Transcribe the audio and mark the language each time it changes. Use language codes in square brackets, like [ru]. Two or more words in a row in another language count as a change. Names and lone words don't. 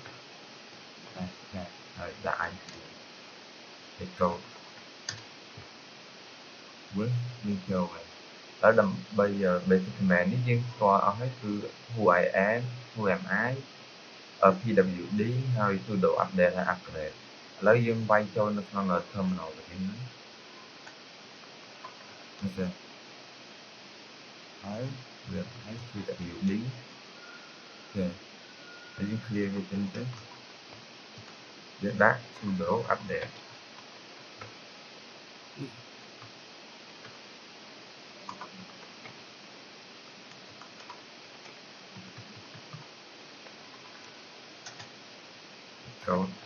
[km] ហើយដាក់ IP ទៅចូលវិញយើងចូលហើយហើយដើម្បី [en] basic command [km] នេះយើងស្គាល់អស់ហើយគឺ [en] who I am who am I pwd [km] ហើយ [en] sudo update [km] ហើយ upgrade ឥឡូវយើងវាយចូលនៅក្នុង terminal វិញហ្នឹងមើលហើយវាឲ្យ pwd អូខេ ហើយយើង clear វាទៅយើងដាក់ [en] sudo update [km] ចូល